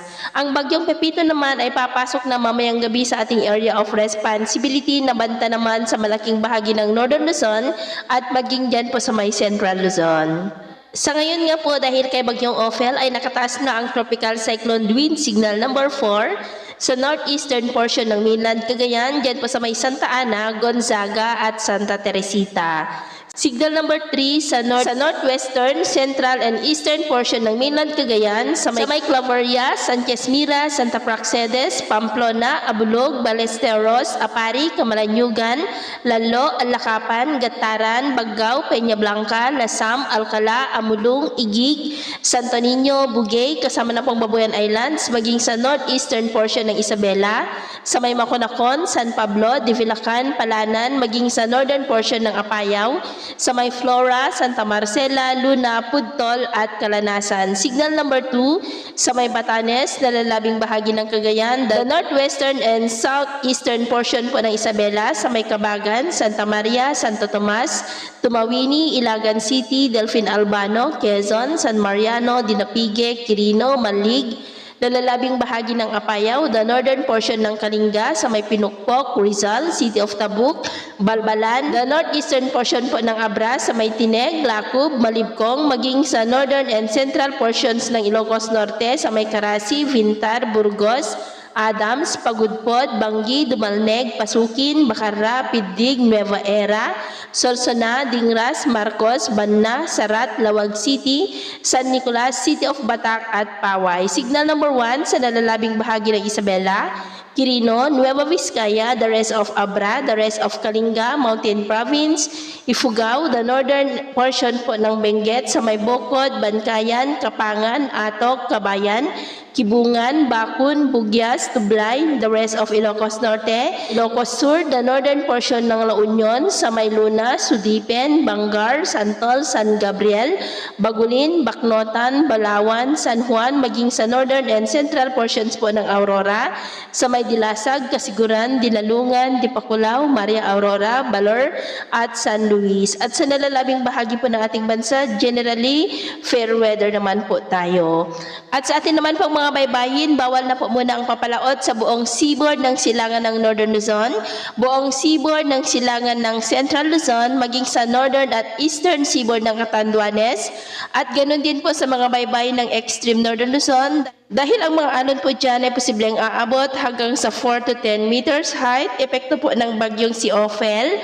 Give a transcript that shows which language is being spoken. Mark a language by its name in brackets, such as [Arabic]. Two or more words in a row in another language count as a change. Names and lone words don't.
[Filipino] Ang bagyong Pepito naman ay papasok na mamayang gabi sa ating [English] area of responsibility [Filipino] na banta naman sa malaking bahagi ng Northern Luzon at maging dyan po sa may Central Luzon. Sa ngayon nga po dahil kay bagyong Ophel ay nakataas na ang [English] tropical cyclone wind signal number 4 [Filipino] sa [English] northeastern portion [Filipino] ng mainland Cagayan, dyan po sa may Santa Ana, Gonzaga at Santa Teresita. [English] Signal number 3 [Filipino] sa [English] northwestern, central and eastern portion [Filipino] ng mainland Cagayan sa may Claveria, Sanchez Mira, Santa Praxedes, Pamplona, Abulog, Balesteros, Apari, Camalanyugan, Lalo, Alakapan, Gataran, Baggao, Peña Blanca, Lasam, Alcala, Amulong, Igig, Santo Niño, Bugay, kasama na pong Babuyan Islands, maging sa [English] northeastern portion [Filipino] ng Isabela, sa may Maconacon, San Pablo, Divilacan, Palanan, maging sa [English] northern portion [Filipino] ng Apayao, sa may Flora, Santa Marcela, Luna, Pudtol at Kalanasan. [English] Signal number 2 [Filipino] sa may Batanes, nalalabing bahagi ng Cagayan, [English] the northwestern and southeastern portion [Filipino] po ng Isabela, sa may Cabagan, Santa Maria, Santo Tomas, Tumawini, Ilagan City, Delfin Albano, Quezon, San Mariano, Dinapigue, Quirino, Malig, nalalabing bahagi ng Apayao, [English] the northern portion [Filipino] ng Kalinga, sa may Pinukpok, Rizal, City of Tabuk, Balbalan, [English] the northeastern portion [Filipino] po ng Abra, sa may Tineg, Lacub, Malibcong, maging sa [English] northern and central portions [Filipino] ng Ilocos Norte, sa may Carasi, Vintar, Burgos, Adams, Pagudpod, Banggi, Dumalneg, Pasukin, Bacarra, Pidig, Nueva Era, Solsona, Dingras, Marcos, Banna, Sarat, Lawag City, San Nicolas, City of Batak at Paway. [English] Signal number 1 [Filipino] sa nalalabing bahagi ng Isabela, Quirino, Nueva Vizcaya, [English] the rest of Abra, the rest of Kalinga, Mountain Province, [Filipino] Ifugao, [English] the northern portion [Filipino] po ng Benguet, sa may Bokod, Bankayan, Kapangan, Atok, Kabayan, Kibungan, Bakun, Bugyas, Tublay, [English] the rest of Ilocos Norte, Ilocos Sur, the northern portion ng La Union, [Filipino] sa may [English] Luna, [Filipino] Sudipen, Bangar, Santol, San Gabriel, Bagulin, Baknotan, Balawan, San Juan, maging sa [English] northern and central portions [Filipino] po ng Aurora, sa may Dilasag, Kasiguran, Dinalungan, Dipakulaw, Maria Aurora, Balor, at San Luis. At sa nalalabing bahagi po ng ating bansa, [English] generally, fair weather [Filipino] naman po tayo. At sa atin naman po mga baybayin, bawal na po muna ang papalaot sa buong seaboard ng silangan ng Northern Luzon, buong seaboard ng silangan ng Central Luzon, maging sa northern at [English] eastern seaboard [Filipino] ng Catanduanes, at ganun din po sa mga baybayin ng extreme Northern Luzon, dahil ang mga alon po dyan ay posibleng aabot hanggang sa [English] 4 to 10 meters height, [Filipino] epekto po ng bagyong si Ophel.